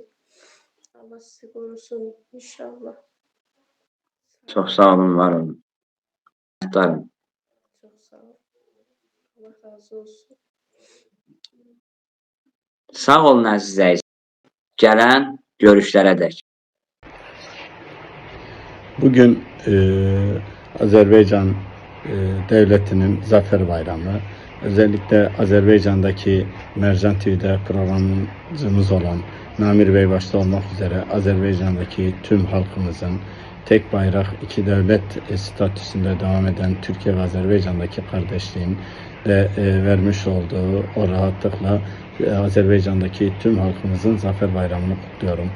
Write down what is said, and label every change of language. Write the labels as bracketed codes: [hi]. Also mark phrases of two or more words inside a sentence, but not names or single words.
[tr] Allah sizi korusun inşallah. [az] Çox sağ olun, var olun. Minnətdarım. [tr] Çok sağ olun. Allah razı olsun. [az] Sağ olun əziz izləyicilər. Gələn görüşlərə dək. [tr] Bugün Azerbaycan devletinin Zafer Bayramı, özellikle Azerbaycan'daki Mercan TV'de programcımız olan Namir Bey başta olmak üzere Azerbaycan'daki tüm halkımızın tek bayrak, iki devlet statüsünde devam eden Türkiye ve Azerbaycan'daki kardeşliğin de vermiş olduğu o rahatlıkla Azerbaycan'daki tüm halkımızın Zafer Bayramı'nı kutluyorum.